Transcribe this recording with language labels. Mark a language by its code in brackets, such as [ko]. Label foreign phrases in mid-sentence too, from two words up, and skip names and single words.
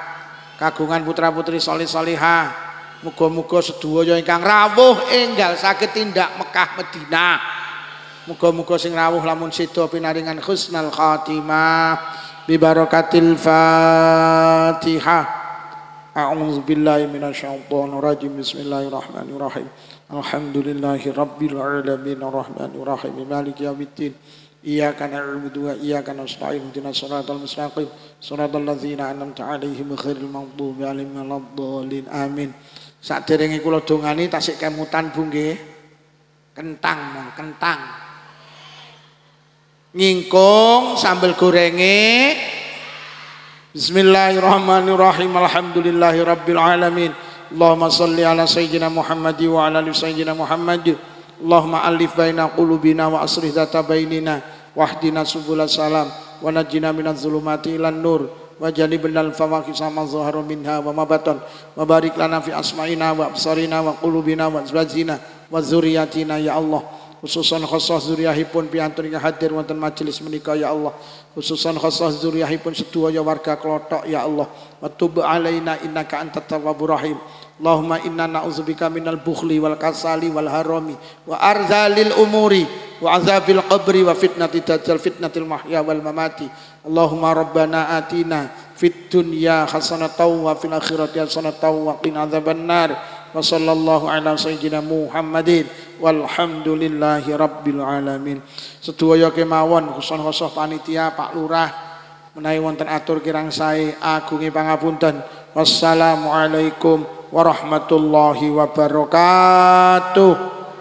[jv] Kagungan putra-putri solih-solihah. Muga-muga sedaya ingkang rawuh enggal saged tindak Mekah Madinah. Muga-muga sing rawuh lamun seda pinaringan [ar] حسن الخاتمة ببركة الفاتحة. أعوذ بالله من الشيطان الرجيم. بسم الله الرحمن الرحيم. الحمد لله رب العالمين الرحمن الرحيم مالك يوم الدين. إياك نعبد وإياك نستعين اهدنا الصراط المستقيم صراط الذين أنعمت عليهم غير المغضوب عليهم ولا الضالين آمين. [jv] Saderenge kula dongani tasik kemutan Bu nggih. Kentang. Ngingkung sambel gorenge. [ar] بسم الله الرحمن الرحيم. الحمد لله رب العالمين. اللهم صل على سيدنا محمد وعلى آل سيدنا محمد. اللهم ألف بين قلوبنا وأصلح ذات بيننا واهدنا سبل السلام ونجنا من الظلمات إلى النور وجنبنا الفواحش ما ظهر منها وما بطن وبارك لنا في أسماعنا وأبصارنا وقلوبنا وأزواجنا وذرياتنا يا الله. خصوصا خاصة [jv] zuriyahipun piantun ingkang hadir wonten majelis menika [ar] يا الله. خصوصا خاصة [jv] zuriyahipun sedaya warga Klothok [ar] يا الله. وتب علينا إنك أنت التواب الرحيم. اللهم إنا نعوذ بك من البخل والكسل والهرم وأرذل العمر وعذاب القبر وفتنة الدجال فتنة المحيا والممات. اللهم ربنا آتنا في الدنيا حسنة وفي الآخرة حسنة وقنا عذاب النار. وصلى الله على سيدنا محمد والحمد لله رب العالمين. [jv] Sedaya kemawon khusus panitia Pak Lurah menawi wonten atur kirang sae agunge pangapunten. [ar] والسلام عليكم ورحمة الله وبركاته.